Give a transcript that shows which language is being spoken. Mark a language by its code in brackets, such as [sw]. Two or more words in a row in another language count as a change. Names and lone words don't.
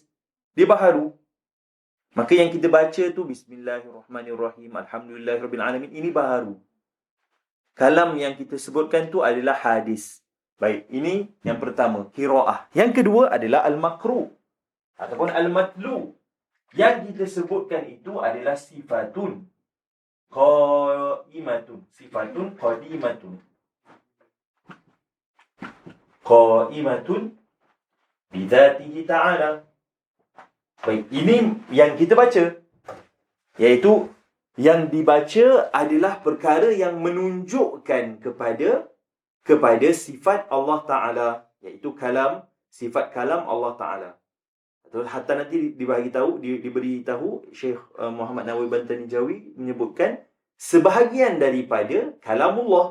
[ms] Dia baharu. Maka yang kita baca tu [ar] بسم الله الرحمن الرحيم، الحمد لله رب العالمين, [ms] ini baharu. Kalam yang kita sebutkan tu adalah hadis. Baik, ini yang pertama, qiraah. Yang kedua adalah al-maqru ataupun al-matlu. Yang kita sebutkan itu adalah [ar] صفة قائمة. صفة قديمة. قائمة بذاته تعالى. [ms] Baik, ini yang kita baca. Iaitu yang dibaca adalah perkara yang menunjukkan kepada sifat Allah Ta'ala. Iaitu kalam, sifat kalam Allah Ta'ala. Atau hatta nanti diberitahu Syekh Muhammad Nawawi Bantani Jawi menyebutkan sebahagian daripada kalamullah.